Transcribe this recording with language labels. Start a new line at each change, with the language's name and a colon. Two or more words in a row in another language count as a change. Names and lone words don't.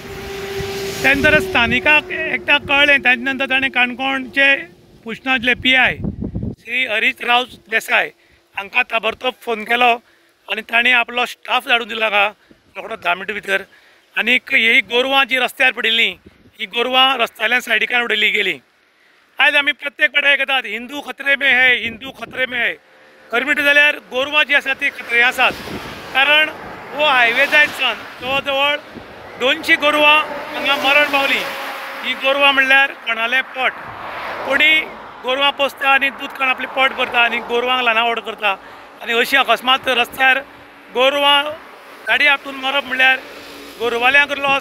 Konkani: त्या नंतर स्थानिकाक एकट्याक कळ्ळें. ताचे नंतर ताणें काणकोणचे पुशणांतले PI श्री हरीश राव देसाय हांकां ताबडतोब फोन केलो आनी ताणें आपलो स्टाफ धाडून दिलो हांगा रोखडो 10 मिनटां भितर. आनीक ही गोरवां जी रस्त्यार पडिल्लीं ही गोरवां रस्त्याल्या सायडीकान उडयल्ली गेलीं. आयज आमी प्रत्येक फावटी आयकतात
Hindi: हिंदू खतरे में है, हिंदू खतरे में है.
Konkani: खरें म्हणटा जाल्यार गोरवां जी आसात ती खतरे आसात. कारण हो हायवे जायत सावन जवळ जवळ 200 गोरवां हांगा मरण पावलीं. ही गोरवां म्हणल्यार कोणालें पोट. कोणी गोरवां पोसता आनी दूद खावन आपलें पोट भरता आनी गोरवांक लानावड करता आनी अशी अकस्मात रस्त्यार गोरवां गाडी आपटून मरप म्हणल्यार गोरवाल्यांक लॉस.